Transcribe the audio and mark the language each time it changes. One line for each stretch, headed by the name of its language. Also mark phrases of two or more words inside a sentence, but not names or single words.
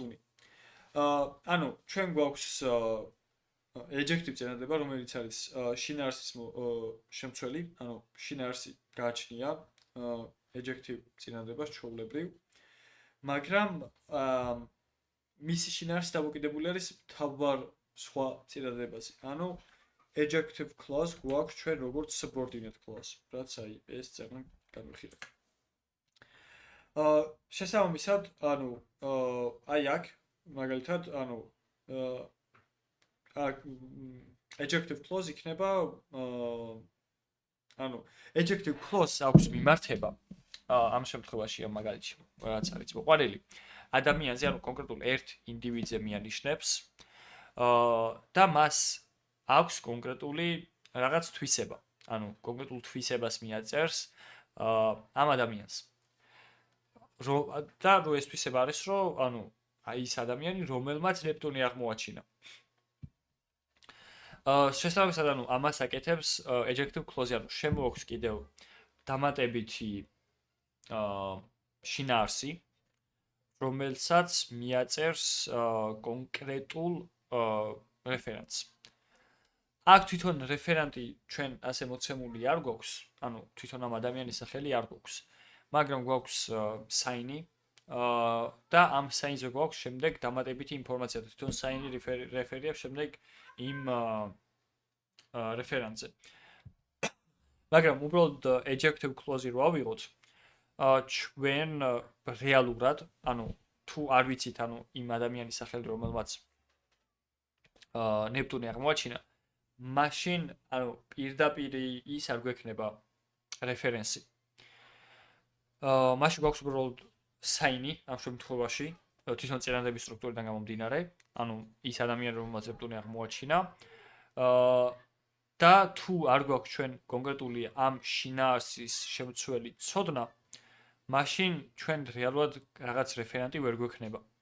Georgian: ანუ ჩვენ გვაქვს adjective წინადადება, რომელიც არის შინაარსის შემცველი, ანუ შინაარსი გააჩნია adjective წინადადებას ჩვეულებრივ, მაგრამ მისი შინაარსი დამოკიდებული არის მთავარ სხვა წინადადებაზე. ანუ
English: adjective clause
Georgian: გვაქვს ჩვენ როგორც
English: subordinate clause,
Georgian: რაც აი ეს წერნა განვიხილებ. შესაბამისად, ანუ აი აქ მაგალითად, ანუ
English: adjective clause
Georgian: იქნება ანუ
English: adjective clause
Georgian: აქვს მიმართება ამ შემთხვევაში ამ მაგალითში რაც არის მოყვანილი ადამიანზე ანუ კონკრეტულ ერთ ინდივიდზე მიანიშნებს და მას აქვს კონკრეტული რაღაც თვისება ანუ კონკრეტულ თვისებას მიაწერს ამ ადამიანს და რო ეს თვისება არის რომ ანუ აი ის ადამიანი რომელმაც ნეპტუნი აღმოაჩინა შესაბამისად ანუ ამას აკეთებს
English: adjective clause
Georgian: ანუ შემოაქვს კიდევ დამატებითი შინაარსი რომელსაც მიაწერს კონკრეტულ რეფერენტს აქ თვითონ რეფერენტი ჩვენ ასე მოცემული არ გვაქვს ანუ თვითონ ამ ადამიანის სახელი არ გვაქვს მაგრამ გვაქვს საინი და ამ საინზე გვაქვს შემდეგ დამატებითი ინფორმაცია თვითონ საინი რეფერირებს შემდეგ იმ რეფერენტზე. მაგრამ უბრალოდ
English: adjective clause
Georgian: რო ავიღოთ, ჩვენ რეალურად, ანუ თუ არ ვიცით, ანუ იმ ადამიანის სახელი რომელმაც ნეპტუნი აღმოაჩინა, მაშინ ანუ პირდაპირ ის არ გვექნება რეფერენსი. მაშინ გვაქვს უბრალოდ საინი ამ შემთხვევაში თვითონ წინადადების სტრუქტურიდან გამომდინარე, ანუ ის ადამიანი რომელმაც ნეპტუნი აღმოაჩინა და თუ არ გვაქვს ჩვენ კონკრეტული ამ შინაარსის შემცველი ცოდნა, მაშინ ჩვენ რეალურად რაღაც რეფერენტი ვერ გვექნება.